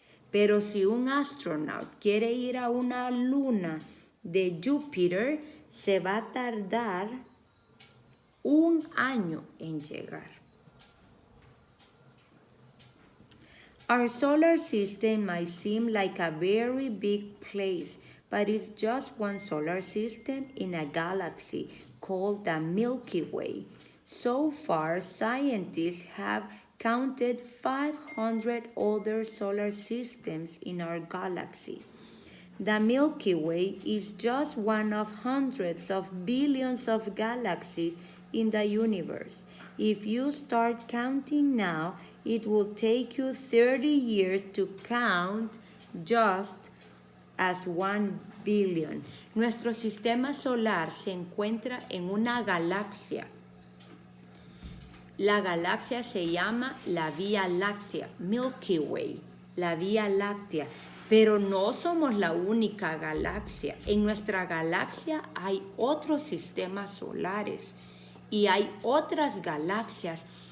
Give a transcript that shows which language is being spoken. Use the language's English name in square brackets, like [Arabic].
[Spanish] Pero si un astronaut quiere ir a una luna de Júpiter, se va a tardar 1 año en llegar. [English] Our solar system might seem like a very big place, but it's just one solar system in a galaxy called the Milky Way. So far, scientists have counted 500 other solar systems in our galaxy. The Milky Way is just one of hundreds of billions of galaxies in the universe. If you start counting now, it will take you 30 years to count just as 1 billion. [Spanish] Nuestro sistema solar se encuentra en una galaxia. La galaxia se llama la Vía Láctea, Milky Way, la Vía Láctea. Pero no somos la única galaxia. En nuestra galaxia hay otros sistemas solares y hay otras galaxias.